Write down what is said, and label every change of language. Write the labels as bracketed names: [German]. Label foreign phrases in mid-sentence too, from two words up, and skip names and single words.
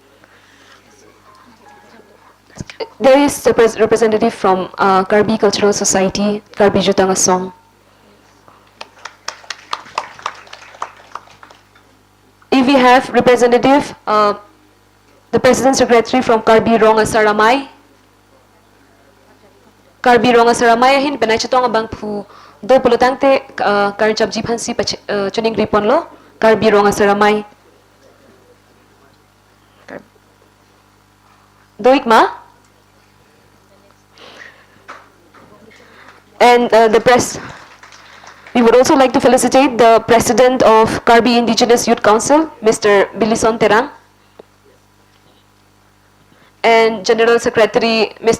[English] There is a representative from Karbi Cultural Society, Karbi Chutang Asong. If we have representative, the President Secretary from Karbi Rong Asaramay, [Karbi] Karbi Rong Asaramay hin penai chatong abang pu do polutangte karjab jiphansi chuning ripon lo Karbi Rong Asaramay. Doik ma? [English] And we would also like to felicitate the President of Karbi Indigenous Youth Council, Mr. Bilison Terang, and General Secretary, Mr.